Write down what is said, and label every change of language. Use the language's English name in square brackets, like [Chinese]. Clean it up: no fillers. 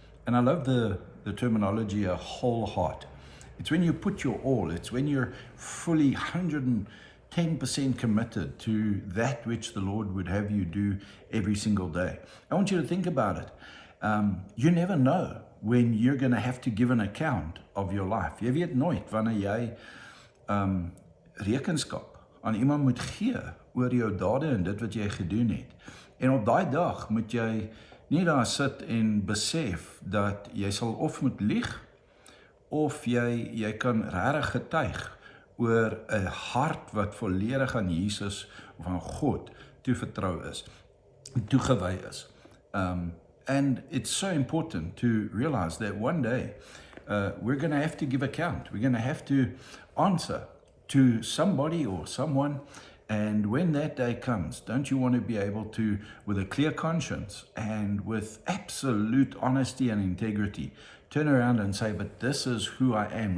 [English] And I love the terminology, a whole heart. It's when you put your all, it's when you're fully 110% committed to that which the Lord would have you do every single day. I want you to think about it. You never know when you're going to have to give an account of your life. [Afrikaans] Jy weet nooit wanneer jy rekenskap aan iemand moet gee oor jou dade en dit wat jy gedoen het. En op daai dag moet jy nie daar sit en besef dat jy sal of moet lieg, of jy kan regtig getuig oor 'n hart wat volledig aan Jesus of aan God toevertrou is, toegewy is. [English] And it's so important to realize that one day we're going to have to give account. We're going to have to answer to somebody or someone. And when that day comes, don't you want to be able to, with a clear conscience and with absolute honesty and integrity, turn around and say, "But this is who I am.